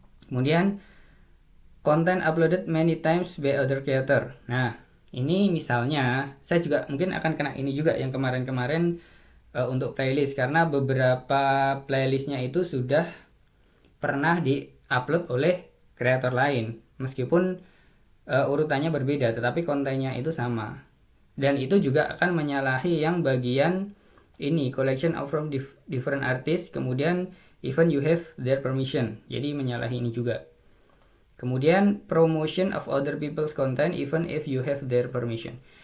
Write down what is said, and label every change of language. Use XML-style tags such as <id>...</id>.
<en>Kemudian content uploaded many times by other creator.</en> <id>Nah, ini misalnya saya juga mungkin akan kena ini juga yang kemarin-kemarin untuk playlist, karena beberapa playlistnya itu sudah pernah di-upload oleh kreator lain, meskipun urutannya berbeda tetapi kontennya itu sama. Dan itu juga akan menyalahi yang bagian ini</id> <en>collection of from different artists,</en> <id>kemudian</id> <en>even you have their permission,</en> <id>jadi menyalahi ini juga.</id> <en>Kemudian promotion of other people's content even if you have their permission.</en>